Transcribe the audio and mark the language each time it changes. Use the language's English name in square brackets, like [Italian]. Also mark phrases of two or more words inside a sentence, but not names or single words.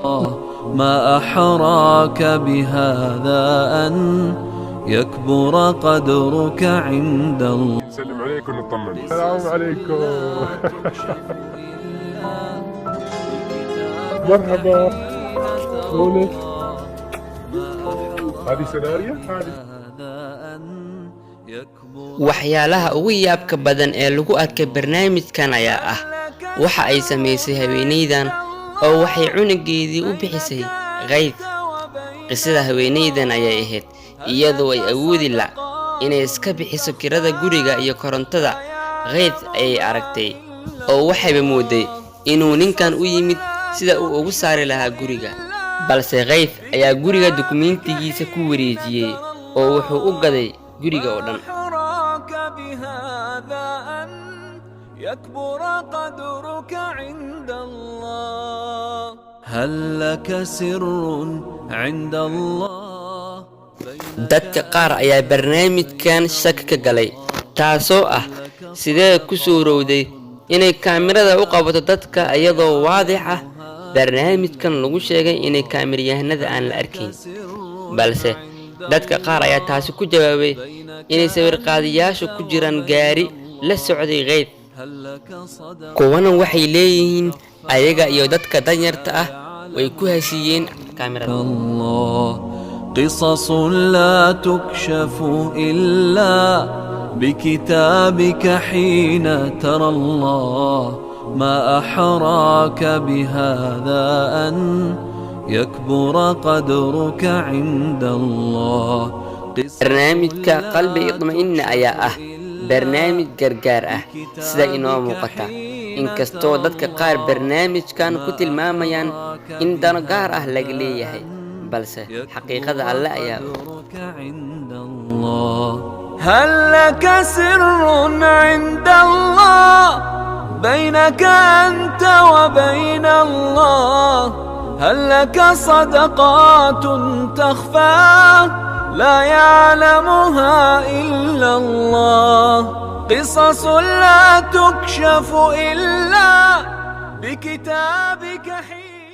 [Arabic] ما أحراك بهذا أن يكبر قدرك عند الله. نسلم عليكم ونطمن. السلام عليكم. مرحبا. شلونك؟ هذه سيناريو؟ [Somali] waxyaalaha ugu yaabka badan ee lagu arkay barnaamijkan ayaa ah waxa ay sameysay haweeneydan oo waxay cunugeedii u bixisay Ghaith. Qisada haweeneydan ayay ahayd iyadoo ay awoodi la inay iska bixiso kirada guriga iyo korontada. Ghaith ayay aragtay oo waxay mooday inuu ninkan u yimid sida uu ugu saari lahaa guriga, balse Ghaith ayaa guriga dukumeentigiisa ku wareejiyay oo wuxuu u gaday guriga oo dhan. [Arabic] أحراك بهذا أن يكبر قدرك عند الله هل لك سر عند الله [Somali] dadka qaar ayaa barnaamijkan shaki ka galay, taasoo ah sidee ku suurowday inay kaamirada u qabato dadka iyadoo waadix ah barnaamijkan lagu sheegay inay kaamiryahanada aan la arkayn. balse dadka qaar ayaa taasi ku jawaabay inay sawir-qaadayaashu ku jiraan gaari la socday qeyb. kuwana waxay leeyihiin ayaga iyo dadka danyarta ah way ku heshiiyeen kaamirada. [Arabic] الله قصص لا تكشف إلا بكتابك حين ترى الله ما أحراك بهذا أن يكبر قدرك عند الله [Somali] barnaamijka qalbi idma-ina ayaa ah barnaamij gargaar ah sida inoo muuqata, inkastoo dadka qaar barnaamijkan ku tilmaamayaan in dano gaar ah laga leeyahay, balse xaqiiqada alle ayaa [Arabic] هل لك سر عند الله بينك أنت وبين الله هل لك صدقات تخفى لا يعلمها إلا الله قصص لا تكشف إلا بكتابك حين